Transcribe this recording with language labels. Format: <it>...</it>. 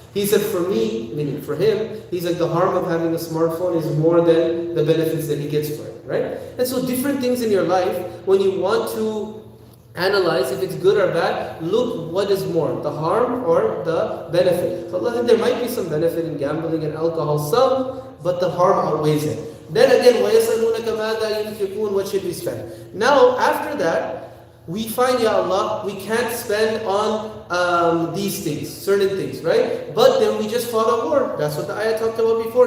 <en>He said for me, meaning for him, he's like the harm of having a smartphone is more than the benefits that he gets for it, right? And so different things in your life, when you want to analyze if it's good or bad, look what is more, the harm or the benefit. So Allah said there might be some benefit in gambling and alcohol, some, but the harm outweighs it. Then again,</en> <ar>وَيَسَلُونَكَ مَاذَا يُنْفِقُونَ.</ar> <en>What should we spend? Now, after that, we find, Ya Allah, we can't spend on these things, certain things, right? But then we just fought a war. That's what the ayah talked about before.</en>